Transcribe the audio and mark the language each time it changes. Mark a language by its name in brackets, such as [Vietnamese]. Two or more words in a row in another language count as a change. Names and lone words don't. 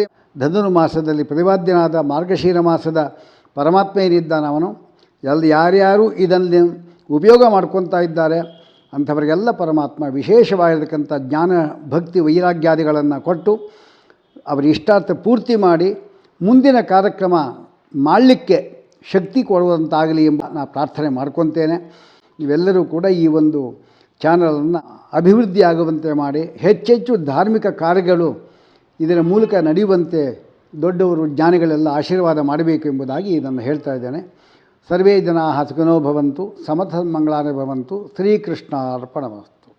[Kannada] ಧನುರ್ಮಾಸದಲ್ಲಿ ಪ್ರತಿಪಾದ್ಯನಾದ ಮಾರ್ಗಶೀರ ಮಾಸದ ಪರಮಾತ್ಮ ಏನಿದ್ದಾನೆ ಅವನು ಯಾರ್ಯಾರು ಇದನ್ನು ಉಪಯೋಗ ಮಾಡ್ಕೊತಾ ಇದ್ದಾರೆ ಅಂಥವರಿಗೆಲ್ಲ ಪರಮಾತ್ಮ ವಿಶೇಷವಾಗಿರ್ತಕ್ಕಂಥ ಜ್ಞಾನ ಭಕ್ತಿ ವೈರಾಗ್ಯಾದಿಗಳನ್ನು ಕೊಟ್ಟು ಅವರ ಇಷ್ಟಾರ್ಥ ಪೂರ್ತಿ ಮಾಡಿ ಮುಂದಿನ ಕಾರ್ಯಕ್ರಮ ಮಾಡಲಿಕ್ಕೆ ಶಕ್ತಿ ಕೊಡುವಂತಾಗಲಿ ಎಂಬ ನಾನು ಪ್ರಾರ್ಥನೆ ಮಾಡ್ಕೊತೇನೆ. ನೀವೆಲ್ಲರೂ ಕೂಡ ಈ ಒಂದು ಚಾನಲನ್ನು ಅಭಿವೃದ್ಧಿ ಆಗುವಂತೆ ಮಾಡಿ ಹೆಚ್ಚೆಚ್ಚು ಧಾರ್ಮಿಕ ಕಾರ್ಯಗಳು ಇದರ ಮೂಲಕ ನಡೆಯುವಂತೆ ದೊಡ್ಡವರು ಜ್ಞಾನಿಗಳೆಲ್ಲ ಆಶೀರ್ವಾದ ಮಾಡಬೇಕು ಎಂಬುದಾಗಿ ಇದನ್ನು ಹೇಳ್ತಾ ಇದ್ದೇನೆ. [Sanskrit] ಸರ್ವೇ ಜನಾಃ ಸುಖಿನೋ ಭವಂತು, ಸಮಸ್ತ ಮಂಗಳಾನಿ ಭವಂತು. ಶ್ರೀಕೃಷ್ಣಾರ್ಪಣಮಸ್ತು.